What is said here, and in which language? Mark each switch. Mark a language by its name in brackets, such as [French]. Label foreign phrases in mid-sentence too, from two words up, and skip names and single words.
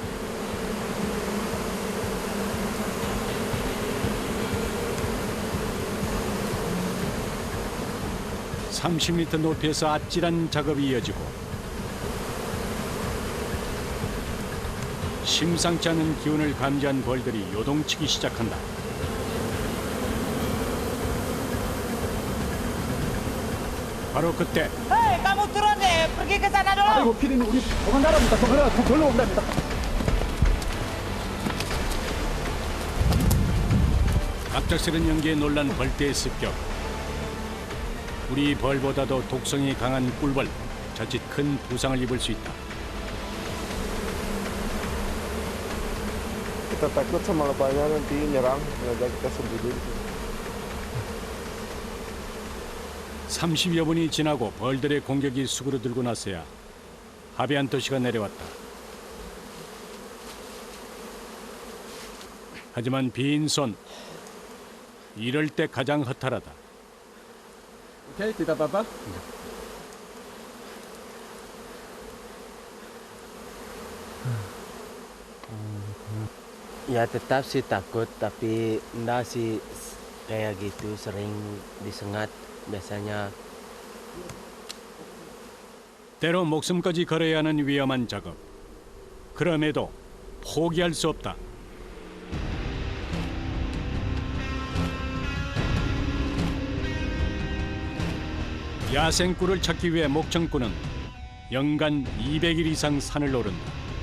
[Korean] (30m) 높이에서 아찔한 작업이 이어지고 심상치 않은 기운을 감지한 벌들이 요동치기 시작한다. 바로 그때 [Indonesian] Hei, kamu turun deh, pergi ke sana dulu. [Korean] 아이고 피디님 우리 도망가랍니다. 도망가라. 걸로 온답니다. 갑작스런 연기에 놀란 벌떼의 습격. 우리 벌보다도 독성이 강한 꿀벌, 자칫 큰 부상을 입을 수 있다. [Indonesian] Kita takut sama lebahnya nanti nyerang, sengaja kita sembunyi. [Korean] 30여 분이 지나고 벌들의 공격이 수그러들고 나서야 하비안 토시가 내려왔다. 하지만 빈손, 이럴 때 가장 허탈하다. [Indonesian] Oke, tidak apa-apa. Ya tetap sih takut, tapi enggak sih kayak gitu sering disengat biasanya. [Korean] 때로 목숨까지 걸어야 하는 위험한 작업. 그럼에도 포기할 수 없다. 야생꿀을 찾기 위해 목청꾼은 연간 200일 이상 산을 오른다.